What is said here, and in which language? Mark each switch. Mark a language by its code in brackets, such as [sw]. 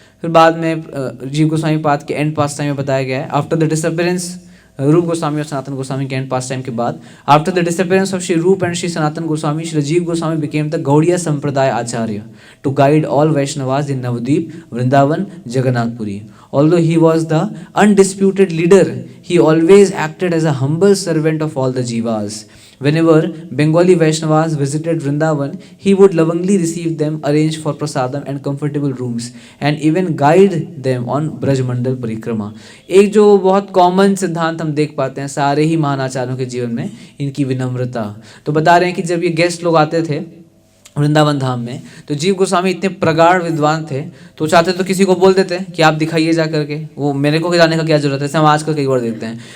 [hi] फिर बाद में जीव गोस्वामी पाद के एंड पास टाइम में बताया गया है, [en] after the disappearance [hi] रूप गोस्वामी और सनातन गोस्वामी के एंड पास टाइम के बाद, [en] After the disappearance of Shri Rupa and Shri Sanatana Goswami, Shri Jiva Goswami became the Gaudiya sampradaya acharya to guide all Vaishnavas in Navadvipa, Vrindavan, Jagannath Puri. Although he was the undisputed leader, he always acted as a humble servant of all the jivas. Whenever Bengali Vaishnavas visited Vrindavan, he would lovingly receive them, arrange for prasadam and comfortable rooms, and even guide them on Brajmandal Parikrama. [hi] एक जो बहुत common सिद्धांत हम देख पाते हैं सारे ही महान आचार्यों के जीवन में, इनकी विनम्रता. तो बता रहे हैं कि जब ये गेस्ट लोग आते थे वृंदावन धाम में, तो जीव गोस्वामी इतने प्रगाढ़ विद्वान थे, तो चाहते तो किसी को बोल देते कि आप दिखाइए जा करके, वो मेरे को जाने का क्या जरूरत है, ऐसे हम आजकल कई बार देखते हैं.